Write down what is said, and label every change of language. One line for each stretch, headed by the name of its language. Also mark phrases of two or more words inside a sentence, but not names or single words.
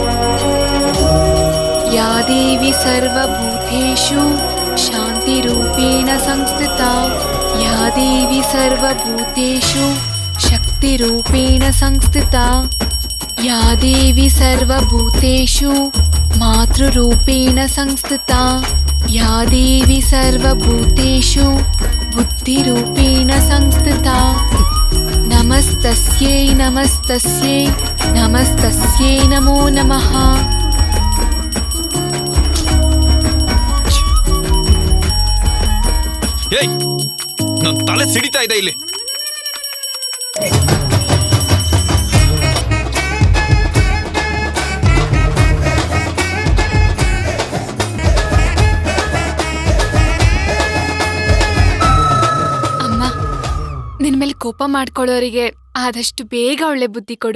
Sanskrit: या देवी सर्वभूतेषु शान्तिरूपेण संस्थिता या देवी सर्वभूतेषु शक्तिरूपेण संस्थिता या देवी सर्वभूतेषु मातृरूपेण संस्थिता या देवी सर्वभूतेषु बुद्धिरूपेण संस्थिता। नमस्तस्यै नमस्तस्यै नमस्तस्यै नमो नमः।
Kannada: ನನ್ನ ತಲೆ ಸಿಡಿತಾ ಇದೆ ಇಲ್ಲಿ. ಅಮ್ಮ, ನಿನ್ ಮೇಲೆ ಕೋಪ ಮಾಡ್ಕೊಳ್ಳೋರಿಗೆ ಆದಷ್ಟು ಬೇಗ ಒಳ್ಳೆ ಬುದ್ಧಿ ಕೊಡು.